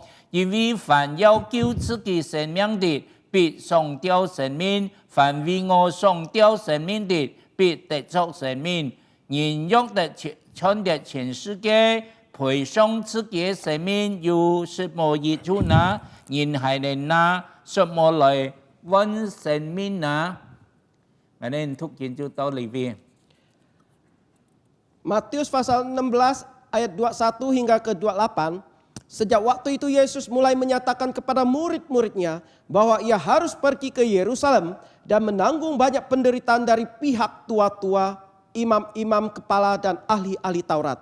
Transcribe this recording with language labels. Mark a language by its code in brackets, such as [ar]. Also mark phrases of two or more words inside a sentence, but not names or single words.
[zh] 因為凡要救自己生命的，必喪掉生命；凡為我喪掉生命的，必得着生命。人若得穿得全世界，賠上自己嘅生命，有什麼益處呢？人還能拿什麼來換生命呢？ Ngayon tukin 就到里边。 [id] Matius pasal 16 ayat 21 hingga ke-28. Sejak waktu itu Yesus mulai menyatakan kepada murid-muridnya bahwa ia harus pergi ke Yerusalem dan menanggung banyak penderitaan dari pihak tua-tua, imam-imam kepala dan ahli-ahli Taurat.